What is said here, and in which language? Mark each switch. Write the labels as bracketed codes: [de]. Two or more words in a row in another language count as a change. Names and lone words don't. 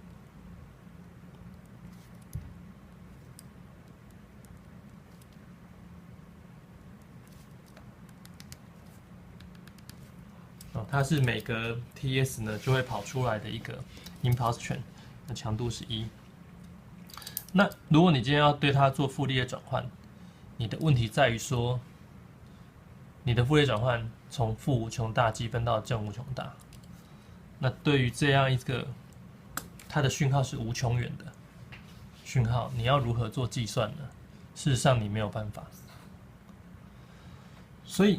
[zh] 它是每個 TS 呢就會跑出來的一個 [en] impulse train， [zh] 那強度是1。那如果你今天要对它做傅立葉轉換，你的問題在於說，你的傅立葉轉換從負無窮大積分到正無窮大，那對於這樣一個它的訊號是無窮遠的訊號，你要如何做計算呢？事實上你沒有辦法，所以。